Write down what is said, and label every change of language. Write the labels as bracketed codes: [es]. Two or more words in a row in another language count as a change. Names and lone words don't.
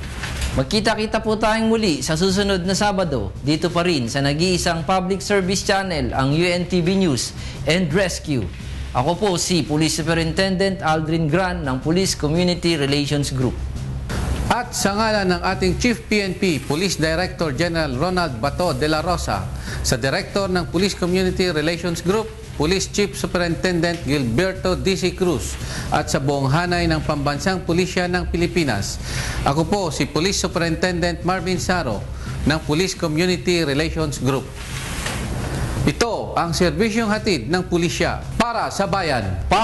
[tl] Magkita-kita po tayong muli sa susunod na Sabado, dito pa rin sa nag-iisang [en] public service channel, [tl] ang UNTV News and Rescue. Ako po si Police Superintendent Aldrin Gran ng Police Community Relations Group. At sa ngalan ng ating Chief PNP, Police Director General Ronald Bato de la Rosa, sa Director ng Police Community Relations Group, Police Chief Superintendent Gilberto D.C. Cruz, at sa buong hanay ng Pambansang Pulisya ng Pilipinas, ako po si Police Superintendent Marvin Saro ng Police Community Relations Group. Ito ang serbisyong hatid ng pulisya para sa bayan.